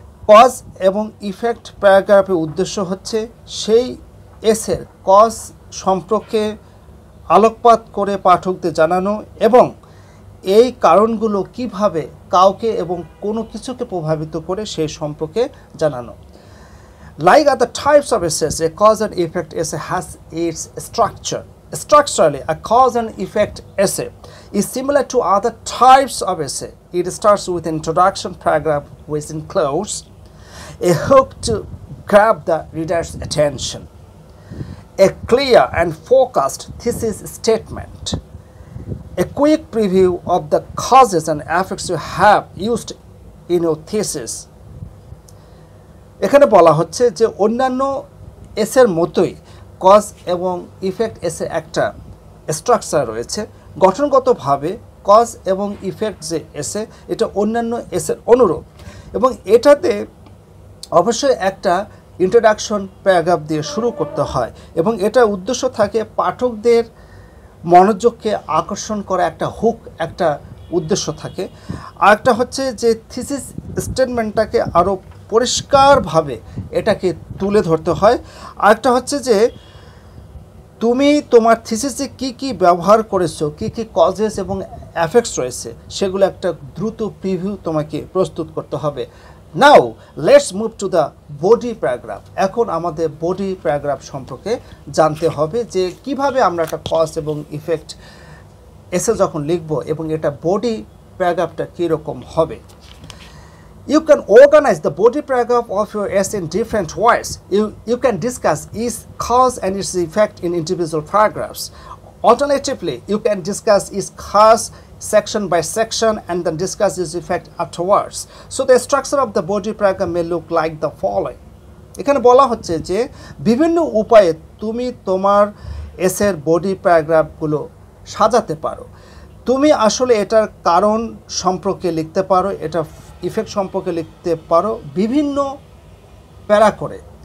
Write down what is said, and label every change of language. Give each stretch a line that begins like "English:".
Bangla: Cause এবং effect প্যারাগ্রাফের উদ্দেশ্য হচ্ছে সেই এসের কজ সম্পর্কে আলোকপাত করে পাঠকদের জানানো এবং এই কারণগুলো কিভাবে কাউকে এবং কোনো কিছুকে প্রভাবিত করে সেই সম্পর্কে জানানো।
English: Like other types of essays, a cause and effect essay has its structure. Structurally, a cause and effect essay is similar to other types of essay. It starts with an introduction paragraph which includes a hook to grab the reader's attention, a clear and focused thesis statement, a quick preview of the causes and effects you have used in your thesis.
Bangla: এখানে বলা হচ্ছে যে অন্যান্য এসের মতোই cause এবং effect এসে একটা স্ট্রাকচার রয়েছে। গঠনগতভাবে কজ এবং ইফেক্ট যে এসে এটা অন্যান্য এসের অনুরূপ এবং এটাতে অবশ্যই একটা ইন্ট্রোডাকশন প্যারাগ্রাফ দিয়ে শুরু করতে হয় এবং এটার উদ্দেশ্য থাকে পাঠকদের মনোযোগকে আকর্ষণ করা, একটা হুক, একটা উদ্দেশ্য থাকে। আরেকটা হচ্ছে যে থিসিস স্টেটমেন্টটাকে আরও পরিষ্কারভাবে এটাকে তুলে ধরতে হয়। আরেকটা হচ্ছে যে তুমি তোমার থিসিসে কী কী ব্যবহার করেছো, কী কী কজেস এবং এফেক্টস রয়েছে সেগুলো একটা দ্রুত প্রিভিউ তোমাকে প্রস্তুত করতে হবে। Now let's move to the body paragraph. এখন আমাদের বডি প্যারাগ্রাফ সম্পর্কে জানতে হবে যে কিভাবে আমরা একটা কজ এবং ইফেক্ট এসে যখন লিখব এবং এটা বডি প্যারাগ্রাফটা কীরকম হবে।
English: You can organize the body paragraph of your essay in different ways. You can discuss each cause and its effect in individual paragraphs. Alternatively, you can discuss each cause section by section and then discuss its effect afterwards. So the structure of the body paragraph may look like the following.
Bangla: এখানে বলা হচ্ছে যে বিভিন্ন উপায়ে তুমি তোমার এসের body প্যারাগ্রাফগুলো সাজাতে পারো। তুমি আসলে এটার কারণ সম্পর্কে লিখতে পারো, এটা ইফেক্ট সম্পর্কে লিখতে পারো বিভিন্ন প্যারা করে।